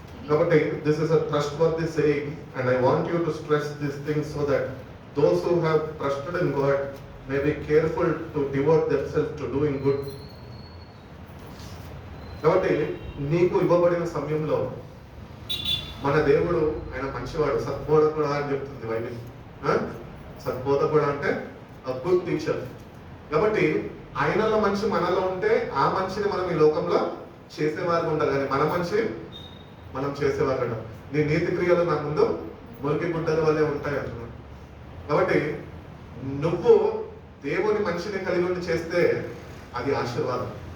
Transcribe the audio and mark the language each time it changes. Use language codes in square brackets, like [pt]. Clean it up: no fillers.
[en] కాబట్టి this is a trustworthy saying and I want you to stress these things so that those who have trusted in God may be careful to devote themselves to doing good. [te] కాబట్టి నీకు ఇవ్వబడిన సమయంలో మన దేవుడు ఆయన మంచివాడు, సద్బోధకుడు అని చెప్తుంది బైబిల్. సద్బోధకుడు అంటే [en] a good teacher. [te] కాబట్టి ఆయనలో మనిషి మనలో ఉంటే ఆ మనిషిని మనం ఈ లోకంలో చేసేవారు ఉండాలి, కానీ మన మనిషి మనం చేసేవారు అంట. నీ నీతి క్రియలు నా ముందు మురికి గుడ్డల వల్లే ఉంటాయి అంటున్నాడు. కాబట్టి నువ్వు దేవుని మనిషిని కలిగి ఉండి చేస్తే అది ఆశీర్వాదం.